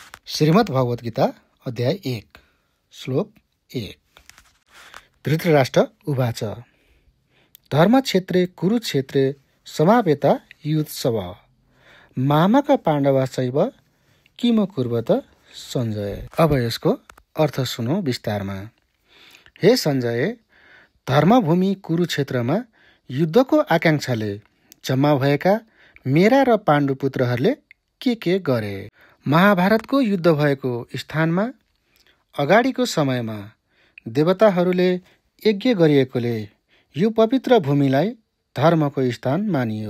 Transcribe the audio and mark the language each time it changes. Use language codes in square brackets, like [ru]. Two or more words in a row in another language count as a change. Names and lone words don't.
[ne] श्रीमद् भगवत गीता अध्याय 1 श्लोक 1। [sa] धृतराष्ट्र उवाच धर्मक्षेत्रे कुरुक्षेत्रे समावेता युत्सव मामक पाण्डवाश्चैव किम कुर्वत सञ्जय। [ne] अब यसको अर्थ सुनौ विस्तारमा। हे सञ्जय, धर्मभूमि कुरुक्षेत्रमा युद्धको आकांक्षाले जम्मा भएका मेरा र पाण्डु पुत्रहरूले के गरे। महाभारतको युद्ध भएको स्थानमा अगाडिको समयमा देवताहरूले यज्ञ गरिएकोले यो पवित्र भूमिलाई धर्मको स्थान मानियो।